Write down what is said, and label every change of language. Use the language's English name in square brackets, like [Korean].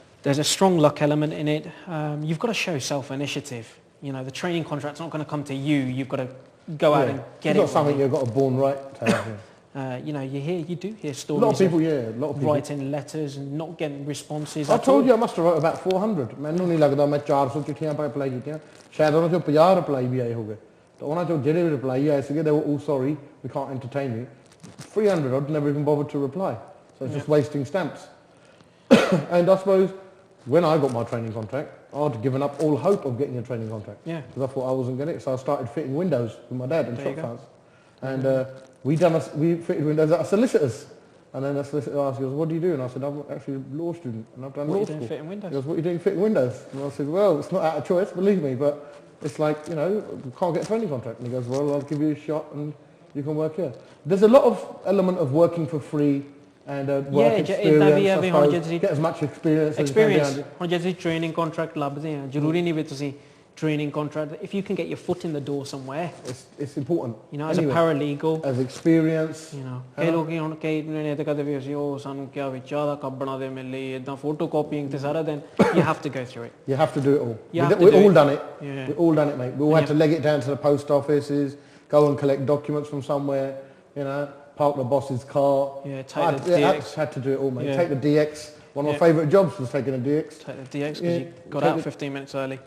[English] There's a strong luck element in it. You've got to show self-initiative. You know, the training contract's not going to come to you. You've got to go out and get it. It's not something you've got a born right to have. You know, you do hear stories. A lot of people, writing letters and not getting responses. I told you I must have wrote about 400. [Punjabi] ਮੈਨੂੰ ਨਹੀਂ ਲੱਗਦਾ ਮੈਂ 400 ਚਿੱਠੀਆਂ apply ਕੀਤੀਆਂ ਸ਼ਾਇਦ ਉਹਨਾਂ ਚੋਂ 50 reply ਵੀ ਆਏ ਹੋਗੇ ਤਾਂ ਉਹਨਾਂ ਚੋਂ ਜਿਹੜੇ ਰਿਪਲਾਈ ਆਏ ਸੀਗੇ [English] they were all sorry we can't entertain you. 300 odd never even bothered to reply, so it's just wasting stamps. And I suppose when I got my training contract, I'd given up all hope of getting a training contract. Yeah. Because I thought I wasn't getting it, so I started fitting windows with my dad and shop fans. And we fitted windows at a solicitor's. And then the solicitor asked, he goes, what do you do? And I said, I'm actually a law student and I've done law school. What are you doing fitting windows? He goes, what are you doing fitting windows? And I said, well, it's not out of choice, believe me, but it's like, you know, you can't get a training contract. And he goes, well, I'll give you a shot and you can work here. There's a lot of element of working for free and work experience, get as much experience as you can. [Punjabi] ਹੁਣ ਜੇ ਤੁਸੀਂ training contract ਲੱਭਦੇ ਆ ਜ਼ਰੂਰੀ ਨਹੀਂ ਵੀ ਤੁਸੀਂ training contract. [English] If you can get your foot in the door somewhere, it's important. You know, as a paralegal, as experience. You know, [Punjabi] ਕਈ ਲੋਕੀ ਹੁਣ ਕਈ ਨੇ ਤਾਂ ਕਦੇ ਵੀ ਅਸੀਂ ਉਹ ਸਾਨੂੰ ਕਿਹਾ ਵੀ ਚਾਹ ਦਾ ਕੱਪ ਬਣਾ ਦੇ ਮੇਰੇ ਲਈ ਇਦਾਂ ਫੋਟੋ ਕਾਪੀਇੰਗ ਤੇ ਸਾਰਾ ਦਿਨ. [English] You have to go through it. You have to do it all. We've all done it. We've all done it, mate. We all had to leg it down to the post offices, go and collect documents from somewhere, you know, park the boss's car. Yeah, take the DX. Had to do it all, mate. Take the DX. One of my favourite jobs was taking a DX. Take the DX because you got out 15 minutes early.